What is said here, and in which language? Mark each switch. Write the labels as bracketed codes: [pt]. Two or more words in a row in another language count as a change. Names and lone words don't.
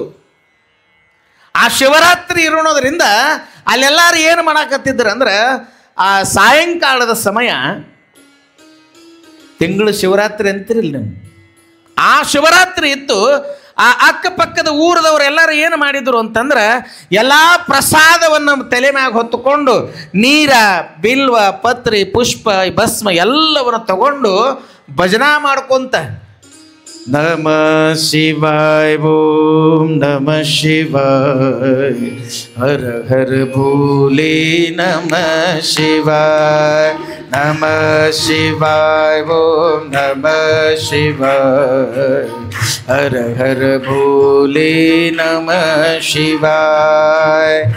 [kn] ಆ ಶಿವರಾತ್ರಿ ಇರೋದ್ರಿಂದ ಅಲ್ಲೆಲ್ಲರೂ ಏನು ಮಾಡಾಕತ್ತಿದ್ರು ಅಂದ್ರೆ, ಆ ಸಾಯಂಕಾಲದ ಸಮಯ, ತಿಂಗಳು ಶಿವರಾತ್ರಿ ಅಂತಿರಲಿಲ್ಲ ನೀವು, ಆ ಶಿವರಾತ್ರಿ ಇತ್ತು. ಆ ಅಕ್ಕಪಕ್ಕದ ಊರದವರೆಲ್ಲರೂ ಏನು ಮಾಡಿದ್ರು ಅಂತಂದ್ರೆ, ಎಲ್ಲ ಪ್ರಸಾದವನ್ನು ತಲೆ ಮ್ಯಾಗ ಹೊತ್ತುಕೊಂಡು ನೀರ, ಬಿಲ್ವ, ಪತ್ರಿ, ಪುಷ್ಪ, ಭಸ್ಮ ಎಲ್ಲವನ್ನು ತಗೊಂಡು ಭಜನಾ ಮಾಡ್ಕೊಂತ, [sa] ನಮ ಶಿವಾಯ ಓಂ ನಮ ಶಿವಾಯ, ಹರ ಹರ ಭೋಲೆ ನಮ ಶಿವಾಯ, ನಮ ಶಿವಾಯ ಓಂ ನಮ ಶಿವಾಯ, ಹರ ಹರ ಭೋಲೆ ನಮ ಶಿವಾಯ.